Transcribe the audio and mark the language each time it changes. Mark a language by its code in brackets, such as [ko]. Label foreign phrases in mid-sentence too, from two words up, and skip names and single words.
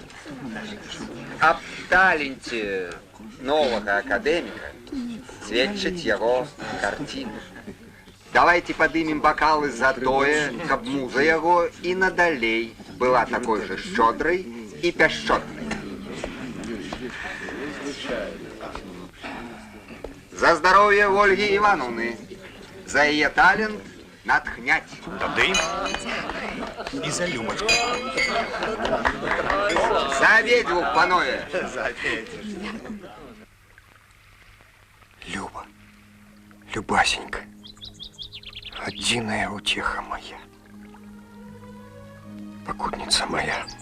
[be] Аб таленце новага акадэміка сведчаць яго карціны. Давайте падымем бакалы за тое, каб муза яго і надалей была такой жа шчодрай і пяшчотнай. [ru] За здоровье Ольги Ивановны, за ее талент натхнять. [be] Тады і за Любочку. За обедву, панове. Люба, Любасенька, адзіная уцеха моя, пакутніца моя.